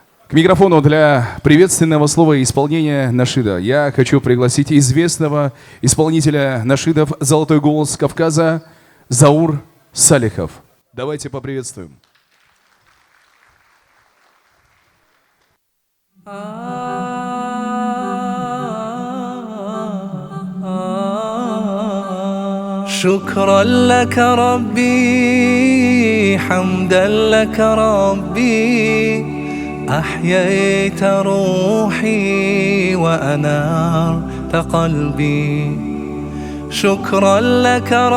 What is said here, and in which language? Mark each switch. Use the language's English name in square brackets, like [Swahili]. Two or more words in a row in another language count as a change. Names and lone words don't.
[Russian] К микрофону для приветственного слова и исполнения нашида я хочу пригласить известного исполнителя нашидов «Золотой голос Кавказа» Заур Салихов. Давайте поприветствуем. [Arabic] شكرا لك ربي حمدا لك ربي أحييت روحي وأنارت قلبي شكرا لك